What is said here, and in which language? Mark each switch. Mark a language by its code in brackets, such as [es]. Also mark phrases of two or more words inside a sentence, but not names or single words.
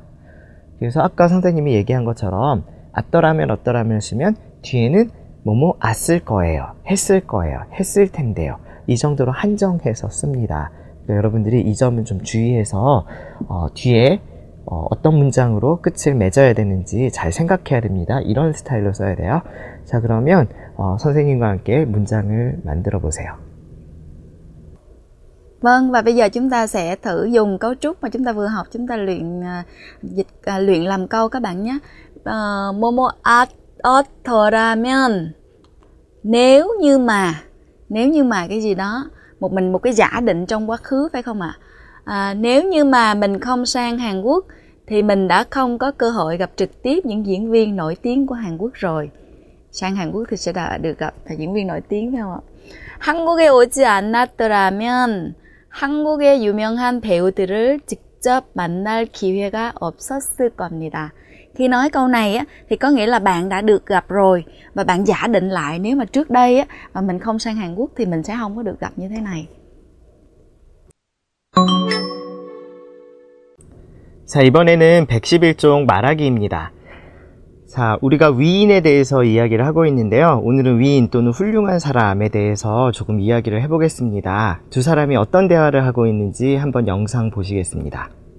[ko] 그래서 아까 선생님이 얘기한 것처럼 어떠라면 쓰면 뒤에는 뭐뭐 as을 거예요, 했을 거예요, 했을 텐데요, 이 정도로 한정해서 씁니다. 그러니까 여러분들이 이 점은 좀 주의해서 뒤에 어떤 문장으로 끝을 맺어야 되는지 잘 생각해야 됩니다. 이런 스타일로 써야 돼요. 자, 그러면 선생님과 함께 문장을 만들어 보세요. [vi] Vâng, và bây giờ chúng ta sẽ thử dùng cấu trúc mà chúng ta vừa học, chúng ta luyện làm câu các bạn nhé. [ko] 뭐뭐 어떠라면, [vi] nếu như mà cái gì đó, một cái giả định trong quá khứ phải không ạ? Nếu như mà mình không sang Hàn Quốc thì mình đã không có cơ hội gặp trực tiếp những diễn viên nổi tiếng của Hàn Quốc rồi. sang Hàn Quốc thì sẽ được gặp diễn viên nổi tiếng phải không ạ? [ko] 한국에 오지 않았더라면 한국의 유명한 배우들을 직접 만날 기회가 없었을 겁니다. [vi] Khi nói câu này á, thì có nghĩa là bạn đã được gặp rồi và bạn giả định lại nếu mà trước đây á, mà mình không sang Hàn Quốc thì mình sẽ không có được gặp như thế này. [ko] 자, 이번에는 111종 말하기입니다. 자, 우리가 위인에 대해서 이야기를 하고 있는데요. 오늘은 위인 또는 훌륭한 사람에 대해서 조금 이야기를 해보겠습니다. 두 사람이 어떤 대화를 하고 있는지 한번 영상 보시겠습니다.